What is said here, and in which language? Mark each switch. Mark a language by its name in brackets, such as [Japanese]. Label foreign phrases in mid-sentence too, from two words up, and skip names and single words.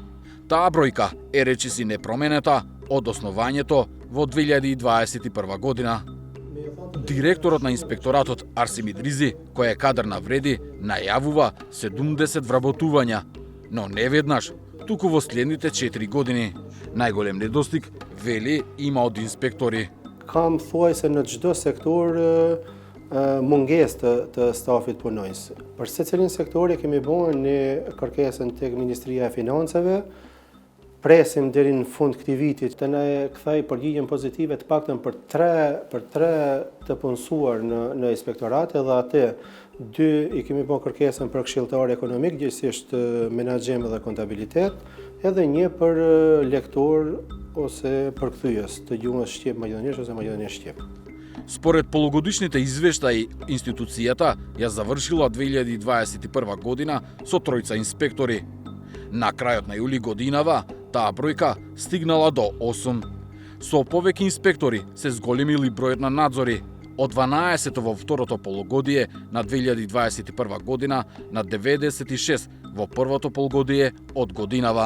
[Macedonian] Таа бројка е речиси непроменета од основањето во 2021 година. Директорот на инспекторатот Арсим Идризи, кој е кадар на вреди, најавува 70 вработувања, но не веднаш, туку во следните 4 години. Најголем недостиг, вели, има од инспектори. [Albanian] Kam thuajse në çdo sektor mungesë të stafit punonjës. Për secilin sektor kemi bërë një kërkesën tek Ministria e Financave. Presim deri në fund këtij viti të na kthej përgjigjen pozitive të paktën për 3 të punësuar në inspektorat, edhe atë 2 i kemi bërë kërkesën për këshilltar ekonomik, gjithsesi menaxhim dhe kontabilitet, edhe 1 për lektor ose përkthyes të gjuhës shqip maqedonisht ose maqedonisht shqip. [Macedonian] Според полугодишните извештаи, институцијата ја завршила 2021 година со 3 инспектори. На крајот на јули годинава, таа бројка стигнала до 8. Со повеќе инспектори се зголемили бројот на надзори, од 12 во второто полугодие на 2021 година на 96 во првото полугодие од годинава.